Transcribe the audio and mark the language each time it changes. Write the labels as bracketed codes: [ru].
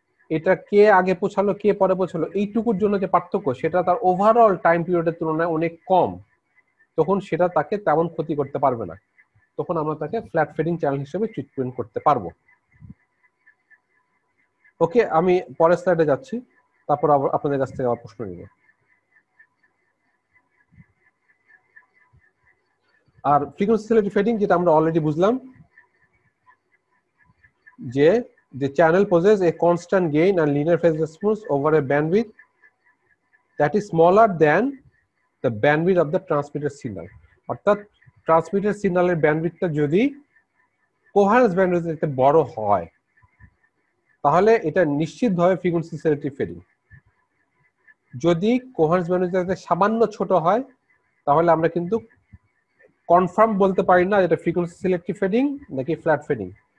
[bn] এটা কে আগে পৌঁছালো কে পরে পৌঁছালো এইটুকুর জন্য যে পার্থক্য সেটা তার ওভারঅল টাইম পিরিয়ডের তুলনায় অনেক কম, তখন সেটা তাকে তেমন ক্ষতি করতে পারবে না, তখন আমরা তাকে ফ্ল্যাট ফিডিং চ্যানেল হিসেবে ট্রিটমেন্ট করতে পারবো। ওকে, আমি পরের স্লাইডে যাচ্ছি, তারপর আপনাদের কাছ থেকে আবার প্রশ্ন নিব। আর ফ্রিকোয়েন্সি সিলেক্টিভ ফেডিং যেটা আমরা অলরেডি বুঝলাম যে [en] the channel possesses a constant gain and linear phase response over a bandwidth that is smaller than the bandwidth of the transmitted signal। [bn] অর্থাৎ ট্রান্সমিটেড সিগন্যালের ব্যান্ডউইথটা যদি কোহারেন্স ব্যান্ডউইথের থেকে বড় হয় তাহলে এটা নিশ্চিতভাবে ফ্রিকোয়েন্সি সিলেক্টিভ ফেডিং। যদি কোহারেন্স ব্যান্ডউইথের থেকে সামান্য ছোট হয় তাহলে আমরা কিন্তু কনফার্ম বলতে পারি না এটা ফ্রিকোয়েন্সি সিলেক্টিভ ফেডিং নাকি ফ্ল্যাট ফেডিং।